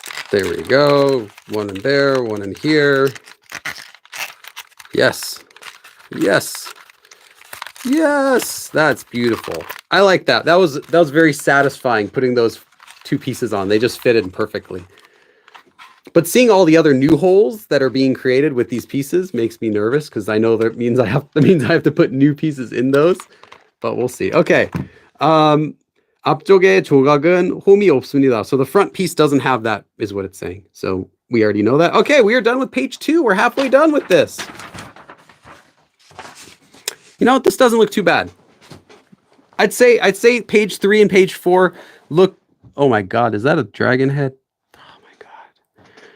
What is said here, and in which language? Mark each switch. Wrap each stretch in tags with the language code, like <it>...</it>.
<en>There we go. One in there, one in here. Yes. Yes. Yes. That's beautiful. I like that. That was very satisfying putting those two pieces on. They just fitted perfectly. But seeing all the other new holes that are being created with these pieces makes me nervous because I know that means I have to put new pieces in those. But we'll see. Okay.</en> <ko>앞쪽에 조각은 홈이 없습니다.</ko> <en>So the front piece doesn't have that, is what it's saying. So we already know that. Okay, we are done with page 2. We're halfway done with this. You know what? This doesn't look too bad. I'd say page 3 and page 4 look. Oh my God, is that a dragon head? Oh my God.</en>